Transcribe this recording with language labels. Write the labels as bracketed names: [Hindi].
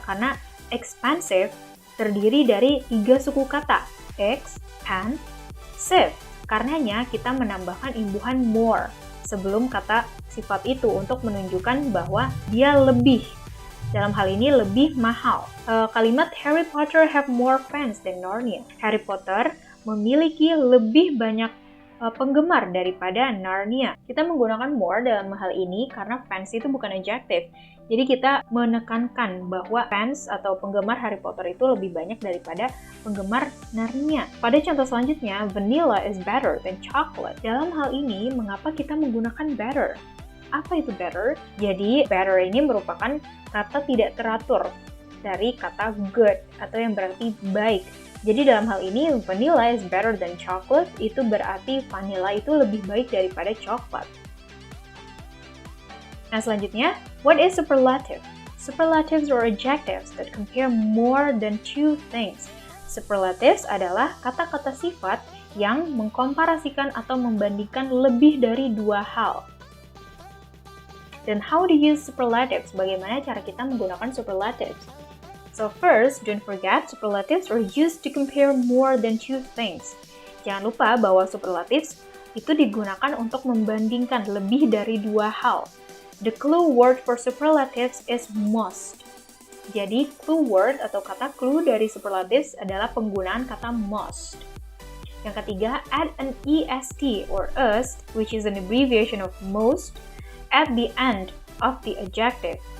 [Indonesian] Karena expensive terdiri dari 3 suku kata. Expensive. Karenanya kita menambahkan imbuhan more sebelum kata sifat itu untuk menunjukkan bahwa dia lebih. Dalam hal ini lebih mahal. [English] Kalimat Harry Potter have more fans than Narnia. [Indonesian] Harry Potter memiliki lebih banyak penggemar daripada Narnia. Kita menggunakan more dalam hal ini karena fans itu bukan adjective. Jadi kita menekankan bahwa fans atau penggemar Harry Potter itu lebih banyak daripada penggemar Narnia. Pada contoh selanjutnya, [English] vanilla is better than chocolate. [Indonesian] Dalam hal ini, mengapa kita menggunakan better? Apa itu better? Jadi, better ini merupakan kata tidak teratur dari kata good atau yang berarti baik. Jadi dalam hal ini, [English] vanilla is better than chocolate, [Indonesian] itu berarti vanilla itu lebih baik daripada coklat. Nah, selanjutnya, [English] what is superlative? Superlatives are adjectives that compare more than two things. [Indonesian] Superlatives adalah kata-kata sifat yang mengkomparasikan atau membandingkan lebih dari 2 hal. Dan [English] how to use superlatives? [Indonesian] Bagaimana cara kita menggunakan superlatives? [English] So first, don't forget superlatives are used to compare more than 2 things. [Indonesian] Jangan lupa bahwa superlatives itu digunakan untuk membandingkan lebih dari 2 hal. [English] The clue word for superlatives is most. [Indonesian] Jadi clue word atau kata clue dari superlatives adalah penggunaan kata most. Yang ketiga, [English] add an est or est, which is an abbreviation of most, at the end of the adjective.